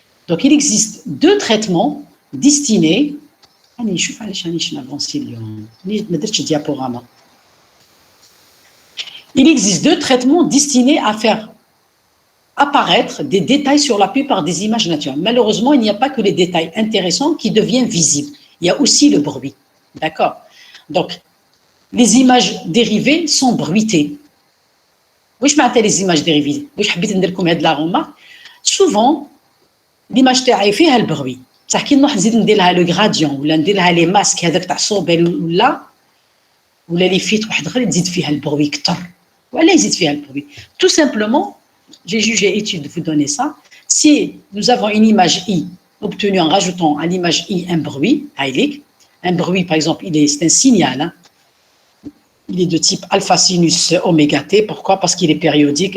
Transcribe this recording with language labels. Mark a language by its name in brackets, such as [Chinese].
[French] Donc il existe deux traitements destinés [Arabic] راني نشوف علاش رانيش نافونسي اليوم ما درتش diaporama. [French] Il existe deux traitements destinés à faire apparaître des détails sur la plupart des images naturelles. Malheureusement, il n'y a pas que les détails intéressants qui deviennent visibles. Il y a aussi le bruit. D'accord? Donc, les images dérivées sont bruitées. Oui, je m'attends les images dérivées. Oui, je vais vous dire la remarque. Souvent, l'image [Arabic] تاعي فيها البروي. بصح كي نروح نزيد ندير لها لو غراديون ولا ندير لها لي ماسك هذاك تاع الصوبيل ولا لي فيت واحد اخر تزيد فيها البروي كثر. ولا يزيد فيها البروي. [French] Tout simplement, j'ai jugé utile de vous donner ça. Si nous avons une image I obtenue en rajoutant à l'image I un bruit, un bruit par exemple, c'est un signal. Hein. Il est de type alpha sinus oméga t. Pourquoi? Parce qu'il est périodique.